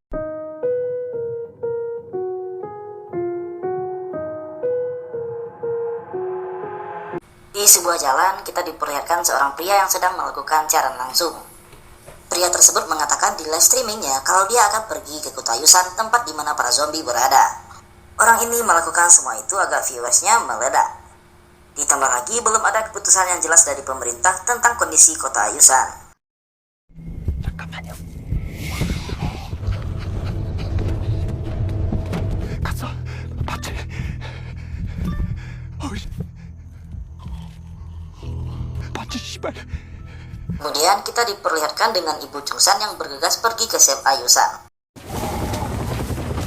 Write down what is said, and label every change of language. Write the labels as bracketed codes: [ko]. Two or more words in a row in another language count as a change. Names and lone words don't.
[id] Di sebuah jalan, kita diperlihatkan seorang pria yang sedang melakukan siaran langsung. Pria tersebut mengatakan di live streamingnya kalau dia akan pergi ke kota Yusan, tempat di mana para zombie berada. Orang ini melakukan semua itu agar viewersnya meledak. Ditambah lagi belum ada keputusan yang jelas dari pemerintah tentang kondisi kota Yusan. [ko] 갔어 봤지? 봤지 씨발. [id] Kemudian kita diperlihatkan dengan Ibu Chung San yang bergegas pergi ke SMA Yusan.